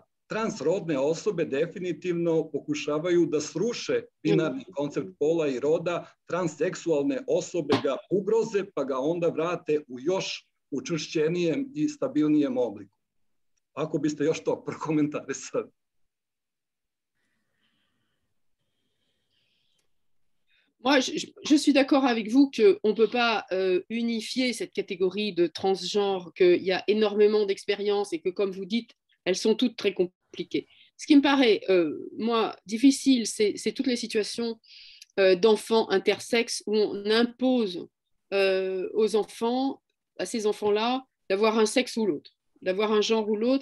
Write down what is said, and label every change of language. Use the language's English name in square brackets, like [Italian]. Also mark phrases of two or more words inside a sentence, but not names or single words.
[Serbian] Transrodne osobe definitivno pokušavaju da sruše binarni koncept pola i roda, transseksualne osobe ga ugroze pa ga onda vrate u još učvršćenijem i stabilnijem obliku. Ako biste još to prokomentarisali. [French] Moi, je suis d'accord avec vous qu'on ne peut pas unifier cette catégorie de transgenre, qu'il y a énormément d'expériences et que, comme vous dites, elles sont toutes très compliquées. Ce qui me paraît, moi, difficile, c'est toutes les situations d'enfants intersexes où on impose aux enfants, à ces enfants-là, d'avoir un sexe ou l'autre, d'avoir un genre ou l'autre.